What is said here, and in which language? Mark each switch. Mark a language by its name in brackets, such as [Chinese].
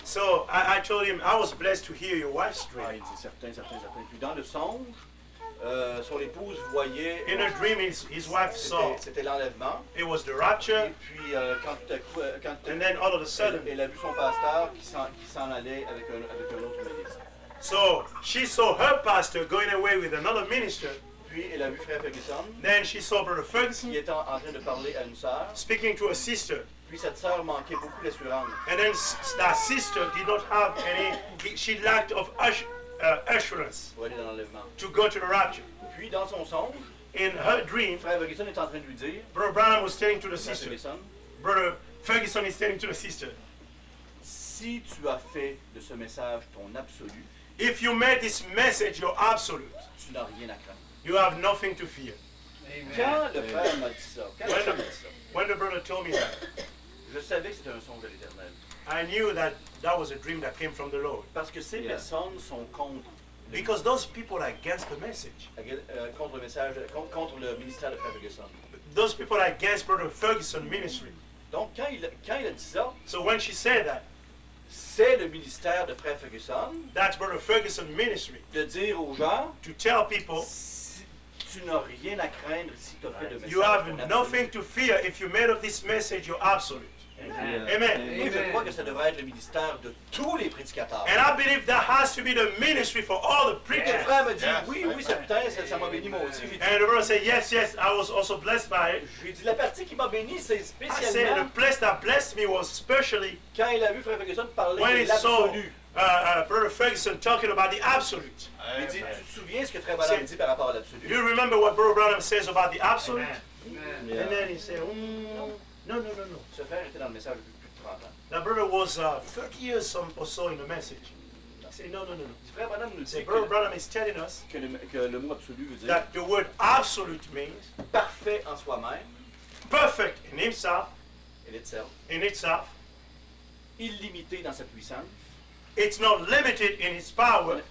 [English] So I told him I was blessed to hear your wife's Ah, dream. [French] il dit certain. Puis dans le songe, son épouse voyait. [English] In a dream, his wife saw [French] C'était l'enlèvement. [English] it was the rapture, [French] Et puis quand tout à coup, [English] and then all of a sudden, [French] elle a vu son pasteur qui s'en allait avec un autre ministre. [English] so she saw her pastor going away with another minister. [French] Puis elle a vu frère Ferguson [English] Then she saw Brother [French] qui [English] Ferguson [French] était en train de parler à une sœur. [English] speaking to a sister. [French] Puis cette sœur manquait beaucoup d'assurance. [English] And then that sister did not have any, she lacked of assurance [French] Pour aller dans l'enlèvement. [English] to go to the rapture. [French] Puis dans son songe, [English] In her dream, [French] frère Ferguson est en train de lui dire, [English] Brother Branham was telling to the [French] frère [English] sister, [French] Ferguson, [English] Brother Ferguson is telling to the sister, [French] si tu as fait de ce message ton absolu, [English] if you made this message your absolute, [French] tu n'as rien à craindre. [English] you have nothing to fear. [French] Quand le frère m'a dit ça, quand le frère m'a dit ça, [English] When the brother told me that, [French] je savais que c'était un songe de l'Éternel. [English] I knew that that was a dream that came from the Lord. [French] Parce que ces personnes sont contre, [English] Because those people are against the message. [French] contre le message, contre le ministère de Frère Ferguson. [English] Those people are against Brother Ferguson ministry. [French] Donc quand il a dit ça, [English] So when she said that, [French] c'est le ministère de Frère Ferguson [English] that's Brother Ferguson ministry. [French] de dire aux gens, [English] To tell people, [French] tu n'as rien à craindre si tu as fait le message. [English] you have [French] ton absolu. [English] nothing to fear if you made of this message your absolute. Amen. [French] Moi, je crois que ça devrait être le ministère de tous les prédicateurs. [English] And I believe that has to be the ministry for all the [French] Et le [English] preachers. [French] frère me dit, oui, certain, ça m'a béni moi aussi. J'ai dit, [English] And the brother said, yes, I was also blessed by it. [French] j'ai dit, la partie qui m'a béni, c'est [English] I said, [French] spécialement [English] the place that blessed me was especially [French] quand il a vu Frère Ferguson parler [English] when [French] de [English] he saw [French] l'absolu. [English] Brother Ferguson talking about the absolute. [French] Il dit, tu te souviens ce que Frère Branham dit par rapport à l'absolu? [English] You remember what Brother Branham says about the absolute? Yeah. And then he said, no. [French] Ce frère était dans le message depuis plus de 30 ans. [English] That brother was 30 years or so in the message. He said, no. [French] Il dit, Frère Branham nous [English] He [French] dit [English] said, Brother Branham is telling us [French] que le mot absolu veut dire [English] that the word absolute means [French] parfait en soi-même, [English] perfect in himself, in itself, [French] illimité dans sa puissance, [English] it's not limited in its power,